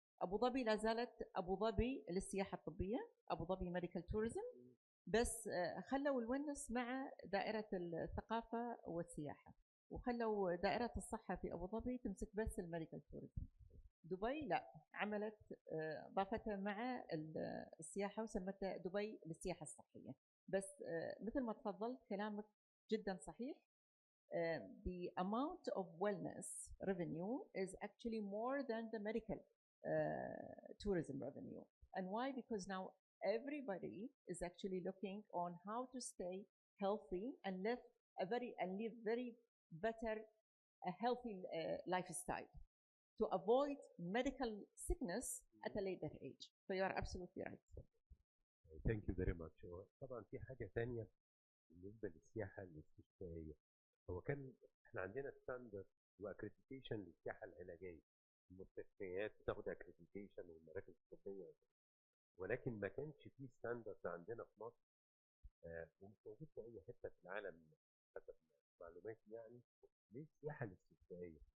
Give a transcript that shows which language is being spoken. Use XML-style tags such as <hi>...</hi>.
<ar>أبو ظبي لا زالت أبو ظبي للسياحة الطبية، أبو ظبي ميديكال توريزم، بس خلوا الونس مع دائرة الثقافة والسياحة، وخلوا دائرة الصحة في أبو ظبي تمسك بس الميديكال توريزم. دبي لا، عملت ضافتها مع السياحة وسمتها دبي للسياحة الصحية. بس مثل ما تفضلت كلامك جدا صحيح.</ar> <en>The amount of wellness revenue is actually more than the medical tourism revenue. And why? Because now everybody is actually looking on how to stay healthy and live very better a healthy lifestyle to avoid medical sickness at a later age. So you are absolutely right. Thank you very much.</en> <ar>طبعا في حاجه ثانيه بالنسبه للسياحه الاستشفائيه، هو كان احنا عندنا ستاندرد واكريديتيشن للسياحه العلاجيه، المستشفيات بتاخد اكريديتيشن والمراكز الطبيه، ولكن ما كانش فيه ستاندرد عندنا في مصر ومش موجود في اي حته في العالم حسب معلوماتي يعني للسياحه الاستشفائيه.</ar>